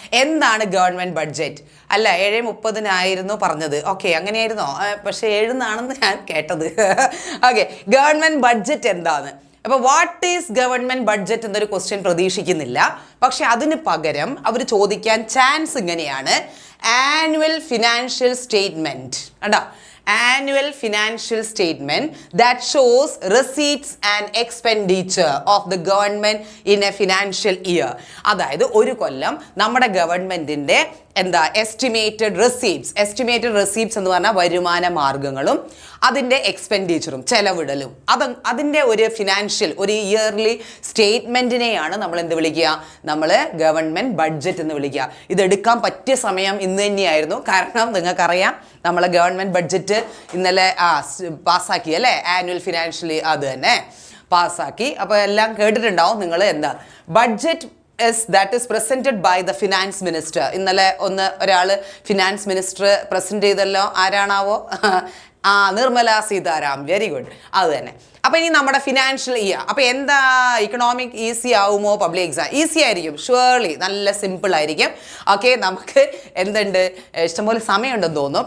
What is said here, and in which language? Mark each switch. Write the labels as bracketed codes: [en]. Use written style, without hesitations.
[ml] എന്താണ് government budget? അല്ല, 7:30 പറഞ്ഞത്. ഓക്കെ, അങ്ങനെയായിരുന്നോ? പക്ഷേ 7 ഞാൻ കേട്ടത്. ഓക്കെ, ഗവൺമെൻറ് ബഡ്ജറ്റ് എന്താണ്? അപ്പോൾ വാട്ട് ഈസ് ഗവൺമെൻറ് ബഡ്ജറ്റ് എന്നൊരു ക്വസ്റ്റ്യൻ പ്രതീക്ഷിക്കുന്നില്ല. പക്ഷെ അതിന് പകരം അവർ ചോദിക്കാൻ ചാൻസ് ഇങ്ങനെയാണ്: ആനുവൽ ഫിനാൻഷ്യൽ സ്റ്റേറ്റ്മെൻറ്റ്. [en] കണ്ടോ, annual financial statement that shows receipts and expenditure of the government in a financial year. [ml] അതായത് ഒരു കൊല്ലം നമ്മുടെ ഗവൺമെൻറ്റിൻ്റെ എന്താ എസ്റ്റിമേറ്റഡ് റെസീപ്റ്റ്സ് എന്ന് പറഞ്ഞാൽ വരുമാന മാർഗങ്ങളും അതിൻ്റെ എക്സ്പെൻഡിച്ചറും ചെലവിടലും അതിൻ്റെ ഒരു ഫിനാൻഷ്യൽ ഒരു ഇയർലി സ്റ്റേറ്റ്മെൻറ്റിനെയാണ് നമ്മൾ എന്ത് വിളിക്കുക? നമ്മൾ ഗവൺമെൻറ് ബഡ്ജറ്റ് എന്ന് വിളിക്കുക. ഇതെടുക്കാൻ പറ്റിയ സമയം ഇന്ന് തന്നെയായിരുന്നു. കാരണം നിങ്ങൾക്കറിയാം നമ്മളെ ഗവൺമെൻറ് ബഡ്ജറ്റ് ഇന്നലെ പാസ്സാക്കി അല്ലേ, ആനുവൽ ഫിനാൻഷ്യലി അത് തന്നെ പാസ്സാക്കി. അപ്പോൾ എല്ലാം കേട്ടിട്ടുണ്ടാവും നിങ്ങൾ. എന്താ budget [en] that is presented by the finance minister. [ml] ഇന്നലെ ഒരാൾ ഫിനാൻസ് മിനിസ്റ്റർ പ്രസന്റ് ചെയ്തല്ലോ. ആരാണാവോ? നിർമ്മല സീതാരാം. വെരി ഗുഡ്, അത് തന്നെ. അപ്പോൾ ഇനി നമ്മുടെ ഫിനാൻഷ്യൽ ഇയർ. അപ്പോൾ എന്താ ഇക്കണോമിക് ഈസി ആവുമോ? പബ്ലിക് എക്സാം ഈസി ആയിരിക്കും, ഷുവർലി നല്ല സിമ്പിൾ ആയിരിക്കും. ഓക്കെ, നമുക്ക് എന്തുണ്ട്, ഇഷ്ടംപോലെ സമയമുണ്ടെന്ന് തോന്നുന്നു.